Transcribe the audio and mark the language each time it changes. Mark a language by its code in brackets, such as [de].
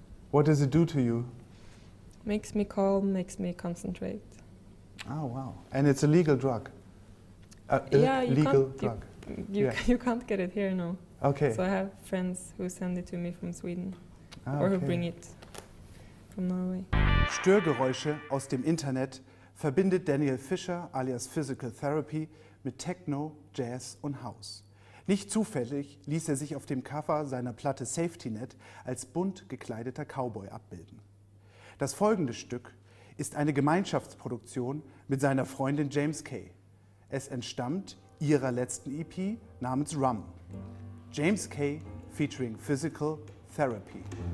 [en] What does it do to you? Makes me calm, makes me concentrate. Oh wow! And it's a legal drug. Yeah, you legal can't, drug. You can't get it here, no. Okay. So I have friends who send it to me from Sweden, Ah, or who okay. bring it from Norway. [de] Störgeräusche aus dem Internet verbindet Daniel Fischer alias Physical Therapy mit Techno, Jazz und House. Nicht zufällig ließ er sich auf dem Cover seiner Platte Safety Net als bunt gekleideter Cowboy abbilden. Das folgende Stück ist eine Gemeinschaftsproduktion mit seiner Freundin James Kay. Es entstammt ihrer letzten EP namens Rum. James Kay featuring Physical Therapy.